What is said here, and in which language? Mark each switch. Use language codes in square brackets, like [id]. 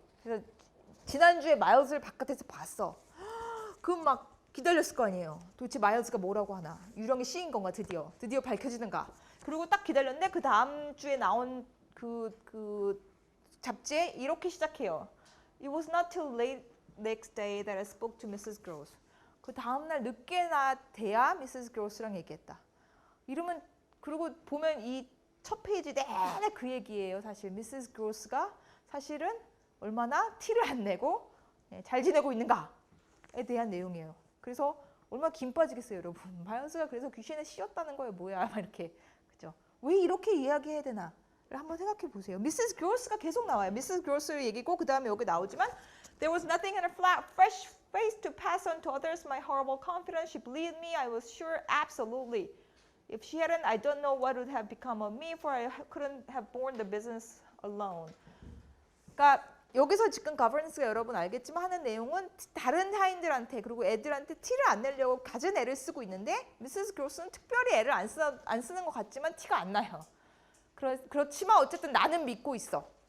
[ko] 그래서 지난주에 마일즈를 바깥에서 봤어. 그럼 막 기다렸을 거 아니에요. 도대체 마일즈가 뭐라고 하나. 유령이 씌인 건가 드디어 밝혀지는가. 그리고 딱 기다렸는데 그 다음 주에 나온 그 잡지에 이렇게 시작해요. [en] It was not till late next day that I spoke to Mrs. Gross. [ko] 그 다음날 늦게나 돼야 Mrs. Gross랑 얘기했다. 이러면 그리고 보면 이 첫 페이지 내내 그 얘기예요. 사실 Mrs. Gross가 사실은 얼마나 티를 안 내고 잘 지내고 있는가에 대한 내용이에요. 그래서 얼마나 김 빠지겠어요, 여러분. 마일즈가 그래서 귀신에 씌었다는 거예요. 뭐야, 막 이렇게. 그죠? 왜 이렇게 이야기해야 되나? 를 한번 생각해 보세요. Mrs. Gross가 계속 나와요. Mrs. Gross의 얘기고 그 다음에 여기 나오지만 [en] There was nothing in her fresh face to pass on to others. My horrible confidence. She believed me. I was sure, absolutely. If she hadn't, I don't know what would have become of me, for I couldn't have borne the business alone. [ko] 그러니까 여기서 지금 거버넌스가 여러분 알겠지만 하는 내용은 다른 하인들한테 그리고 애들한테 티를 안 내려고 갖은 애를 쓰고 있는데 미세스 그로스는 특별히 애를 안 쓰는 것 같지만 티가 안 나요. 그렇지만 어쨌든 나는 믿고 있어.